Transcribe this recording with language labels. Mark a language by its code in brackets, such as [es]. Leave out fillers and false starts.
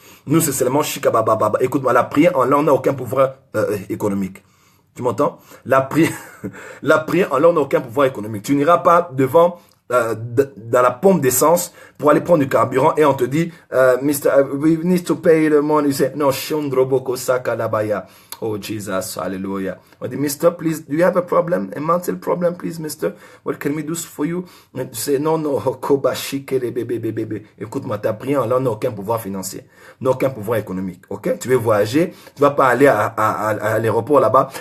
[fr] Nous, c'est seulement chikabababa. Écoute-moi, la prière en langue n'a aucun pouvoir économique. Tu m'entends? La prière en langue n'a aucun pouvoir économique. Tu n'iras pas devant dans la pompe d'essence pour aller prendre du carburant et on te dit [en] Mister, we need to pay the money. You say, no, [fr] shundroboko sakalabaya. [en] Oh Jesus, hallelujah. [fr] On dit, [en] Mister, please, do you have a problem? A mental problem, please, Mister? What can we do for you? [fr] And tu sais, non, kobashike les bébés. Écoute-moi, ta prière en langue n'a aucun pouvoir financier, n'a aucun pouvoir économique, ok? Tu veux voyager, tu vas pas aller à l'aéroport là-bas.